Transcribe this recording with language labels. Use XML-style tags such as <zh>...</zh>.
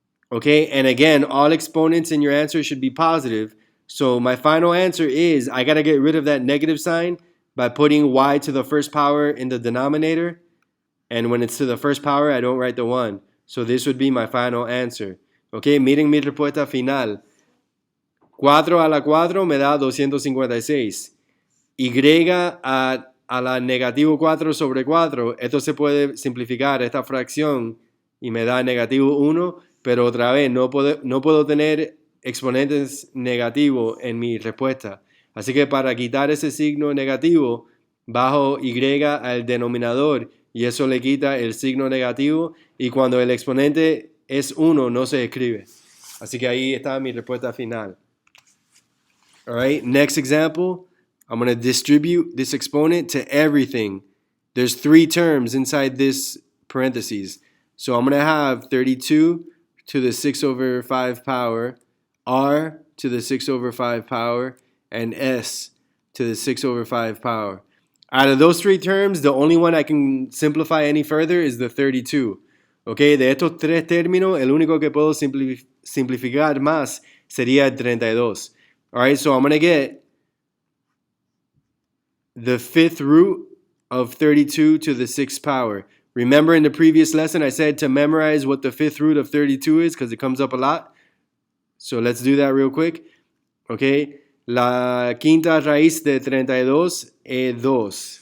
<en>Okay, and again, all exponents in your answer should be positive. So my final answer is I got to get rid of that negative sign by putting y to the first power in the denominator. And when it's to the first power, I don't write the 1. So this would be my final answer.</en> <es>Okay, miren mi respuesta final. 4 a la 4 me da 256. Y a la negativo 4 sobre 4, esto se puede simplificar, esta fracción, y me da negativo 1, pero otra vez no puedo tener exponentes negativos en mi respuesta. Así que para quitar ese signo negativo, bajo y al denominador, y eso le quita el signo negativo, y cuando el exponente es 1 no se escribe. Así que ahí está mi respuesta final.</es> <en>All right, next example, I'm going to distribute this exponent to everything. There's 3 terms inside this parentheses. So I'm going to have 32 to the 6 over 5 power, r to the 6 over 5 power, and s to the 6 over 5 power. Out of those 3 terms, the only one I can simplify any further is the 32.</en> <es>Okay, de estos 3 términos, el único que puedo simplificar más sería el 32.</es> <en>All right, so I'm going to get the 5th root of 32 to the 6th power. Remember in the previous lesson I said to memorize what the 5th root of 32 is because it comes up a lot. So let's do that real quick.</en> <es>Okay, la quinta raíz de 32 es 2.</es>